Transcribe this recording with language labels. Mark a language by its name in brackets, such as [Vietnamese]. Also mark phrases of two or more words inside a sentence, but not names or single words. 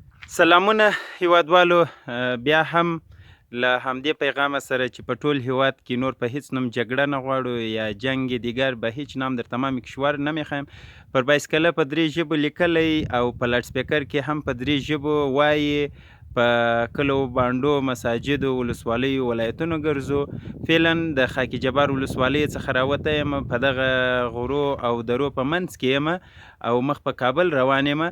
[Pashto] سلامونه هیوادوالو، بیا هم له همدې پیغامه سره چې په ټول هیواد کې نور په هیڅ نوم جګړه نه غواړو یا [Persian] جنگ دیگر به هیچ نام در تمام کشور نمیخوایم. [Pashto] پر بایسکله په درې ژبو لیکلی او په لاډ سپیکر کې هم په درې ژبو وایي. په کلو، بانډو، مساجدو، ولسوالیو، ولایتونو ګرځو. فعلا د خاکی جبار ولسوالۍ څخه راوتی یم، په دغه غرو او درو په منځ کې یم او مخ په کابل روان یم.